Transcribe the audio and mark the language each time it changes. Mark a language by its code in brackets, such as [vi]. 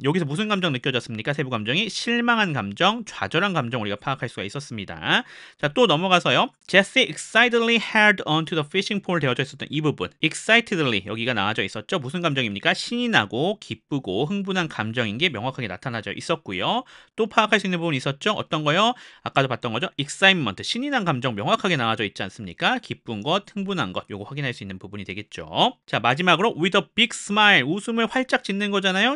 [ko] 여기서 무슨 감정 느껴졌습니까? 세부 감정이 실망한 감정, 좌절한 감정 우리가 파악할 수가 있었습니다. 자, 또 넘어가서요. [en] Jesse excitedly held onto the fishing pole [ko] 되어져 있었던 이 부분. excitedly 여기가 나와져 있었죠. 무슨 감정입니까? 신이 나고 기쁘고 흥분한 감정인 게 명확하게 나타나져 있었고요. 또 파악할 수 있는 부분이 있었죠. 어떤 거요? 아까도 봤던 거죠. excitement 신이 난 감정 명확하게 나와져 있지 않습니까? 기쁜 것, 흥분한 것 요거 확인할 수 있는 부분이 되겠죠. 자, 마지막으로 [en] with a big smile [ko] 웃음을 활짝 짓는 거잖아요.